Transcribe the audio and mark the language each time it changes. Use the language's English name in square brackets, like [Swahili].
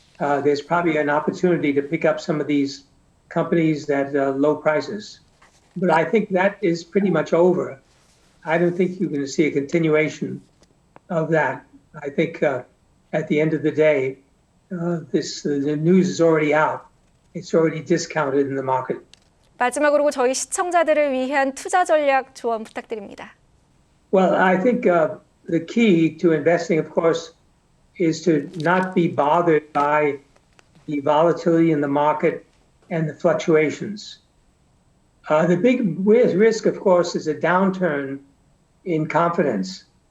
[English] There's probably an opportunity to pick up some of these companies at low prices. But I think that is pretty much over. I don't think you're going to see a continuation of that. I think at the end of the day, the news is already out. It's already discounted in the market. [Korean] 마지막으로 저희 시청자들을 위한 투자 전략 조언 부탁드립니다. [English] Well, I think the key to investing, of course, is to not be bothered by the volatility in the market and the fluctuations. The big risk, of course, is a downturn in confidence.